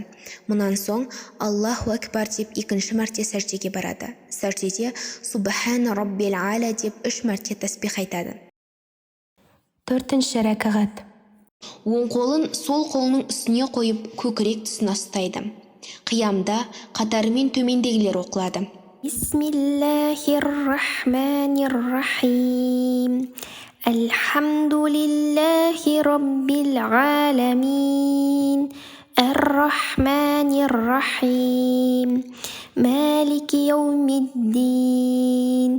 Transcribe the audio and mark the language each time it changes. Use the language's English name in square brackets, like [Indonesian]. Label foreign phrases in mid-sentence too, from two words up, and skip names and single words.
[Kazakh] Мұнан соң [Arabic] الله أكبر [Kazakh] деп екінші мәрте сәждеге барады. Сәждеде [Arabic] سبحان ربي الأعلى [Kazakh] деп 3 мәрте тәсбих айтады. 4-ші рәкағат. Оң қолын сол қолының үстіне қойып, көкірек тұсына ұстайды. Қиямда қатарымен төмендегілер оқылады. [Arabic] بسم الله الرحمن الرحيم. الحمد لله رب العالمين. الرحمن الرحيم. مالك يوم الدين.